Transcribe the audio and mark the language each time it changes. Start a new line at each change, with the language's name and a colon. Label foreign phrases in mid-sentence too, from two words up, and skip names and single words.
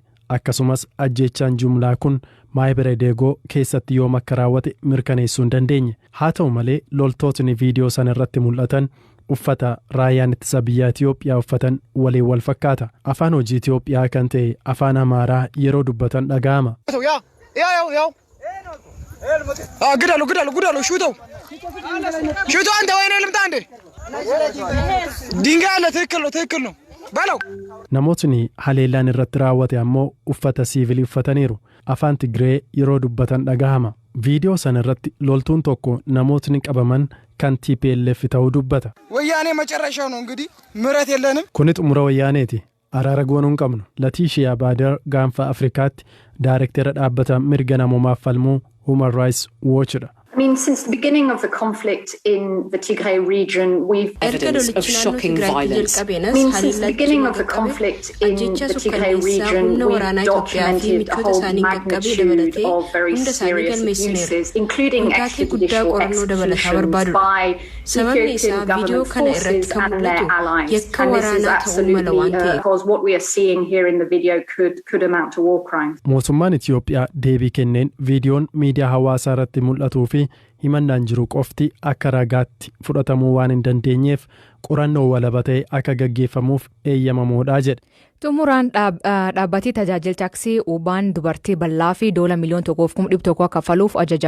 Oromo: Akkasumas ajjeechaan jumlaa kun Maahibara Deegoo keessatti yoom akka raawwate mirkaneessuu hin dandeenye. Haa ta'u malee loltootni viidiyoo sana irratti mul'atan uffata raayyaan ittisa biyyaa Itoophiyaa uffatan waliin wal fakkaata. Afaan hojii Itoophiyaa kan ta'e afaan Amaaraa yeroo dubbatan dhaga'ama.
Amharic: ግዳሉ ሹተው አንተ ወይኔ ልምጣ እንዴ ድንጋይ አለ ትክክል ነው በለው
Oromo: Namootni haleellaan irratti raawwate ammoo uffata siivilii uffataniiru. Afaan Tigree yeroo dubbatan dhaga'ama. Viidiyoo sana irratti loltuun tokko namootni qabaman kan TPLF ta'uu dubbata.
Amharic: ወያኔ መጨረሻው ነው እንግዲህ ምረት የለንም.
Oromo: Kuni xumura wayyaaneeti. Araara goonuu hin qabnu. Latiishiyaa Baadar gaanfa Afrikaatti daayirektara dhaabbata mirga namoomaaf falmuu Human Rights Watch'dha.
English: I mean, since the beginning of the conflict in the Tigray region, we've evidence of shocking violence. I mean, since the beginning of the conflict in the Tigray region, we've documented a whole magnitude of very serious abuses, including extrajudicial executions by Ethiopian government forces and their allies. And this is absolutely because what we are seeing here in the video could amount to war crimes.
Oromo: Mootummaan Itoophiyaa deebii kenneen viidiyoon miidiyaa hawaasaa irratti mul'atuu fi himannaan jiru qofti akka ragaatti fudhatamuu waan hin dandeenyeef qorannoo walaba ta'e akka gaggeeffamuuf eeyyamamoodha jedhe. Xumuraan dhaabbatii tajaajila taaksii Ubaan dubartii bal'aa fi $1,100,000 akka kaffaluuf ajajame.